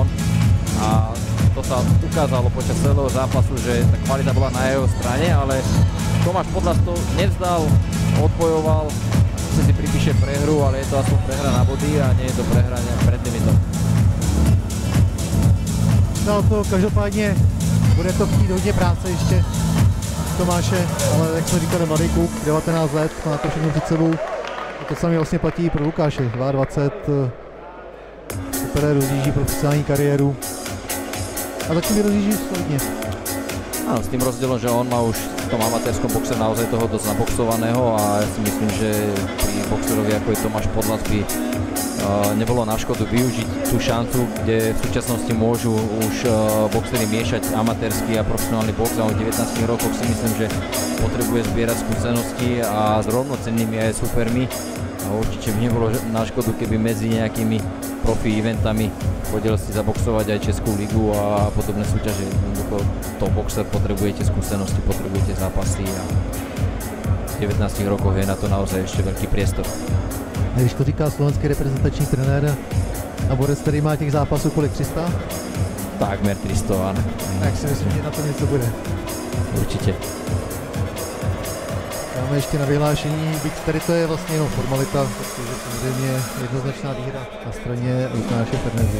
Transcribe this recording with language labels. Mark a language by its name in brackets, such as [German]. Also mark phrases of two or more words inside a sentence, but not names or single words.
[Slovak] A to sa ukázalo počas celého zápasu, že tá kvalita bola na jeho strane, ale Tomáš Podlas to nevzdal, odpojoval, si pripíše prehru, ale je to aspoň prehra na body a nie je to prehra pred limitom. [Czech] No to každopádně bude to chtít hodně práce ještě Tomáše, ale jak jsme říkali, mladý kluk, 19 let, má to všechno před sebou. A to samé vlastně platí pro Lukáše, 22, super rozjíždí profesionální kariéru. A začne rozjíždí solidně. [Slovak] Áno, s tým rozdielom, že on má už v tom amatérskom boxe naozaj toho dosť naboxovaného a ja si myslím, že pri boxerovi ako je Tomáš Podlas by nebolo na škodu využiť tú šancu, kde v súčasnosti môžu už boxery miešať amatérsky a profesionálny box a o 19 rokoch si myslím, že potrebuje zbierať skúsenosti a s rovnocennými aj supermi. A určite by nebolo na škodu, keby medzi nejakými profi eventami chodil si zaboxovať aj Českú ligu a podobné súťaže. To boxer potrebujete skúsenosti, potrebujete zápasy a v 19 rokoch je na to naozaj ešte veľký priestor. [Czech] A když to říká slovenský reprezentační trenér a borec, který má těch zápasů kolik, 300? [Slovak] Takmer 300, áno. [Czech] Tak si myslím, že na to něco bude. [Slovak] Určite. [Czech] Dáme ještě na vyhlášení, byť tady to je vlastně jenom formalita, protože samozřejmě jednoznačná výhra na straně Lukáše Fernezu.